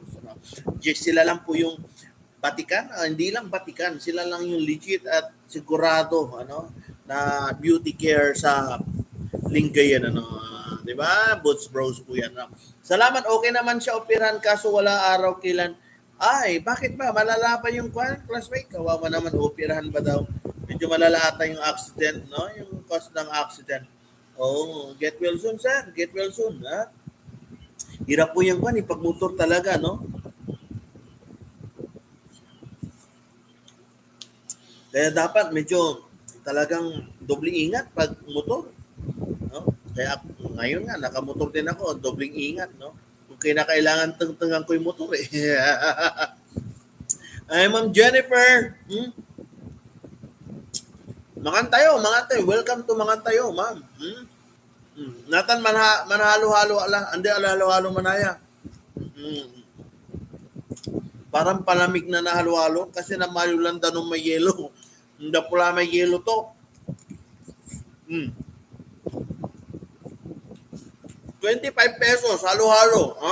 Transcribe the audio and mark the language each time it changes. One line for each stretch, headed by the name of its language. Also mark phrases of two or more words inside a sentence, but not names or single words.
Filipino: Sila lang po yung batikan, hindi lang batikan, sila lang yung legit at sigurado, na
English: beauty care
Filipino: sa Lingayen, di ba? Boots Bros po yan. Salamat, okay naman siya operahan kaso wala araw kailan. Bakit ba? Malala pa yung classmate? Kawawa naman, operahan ba daw? Medyo malala ata yung accident, Yung cause ng accident.
English: Get well soon, sir. Get well soon,
Filipino: Hirap po yung pag-motor talaga, Kaya dapat medyo talagang doble ingat pag motor. Kaya ngayon nga, nakamotor din ako, dobling ingat, Kung kinakailangan tengtengan ko yung motor, Ay, Ma'am Jennifer,
Pangasinan: Mangan tayo.
English: Welcome to
Pangasinan: Mangan tayo, ma'am. Natan manhalo-halo ala, andi ala halo-halo manaya. Hmm.
Filipino: Parang palamig na nahalo-halo kasi namayulan danong may yelo. Hindi pula may yelo to. Hmm. 25 pesos, halo-halo. Ha?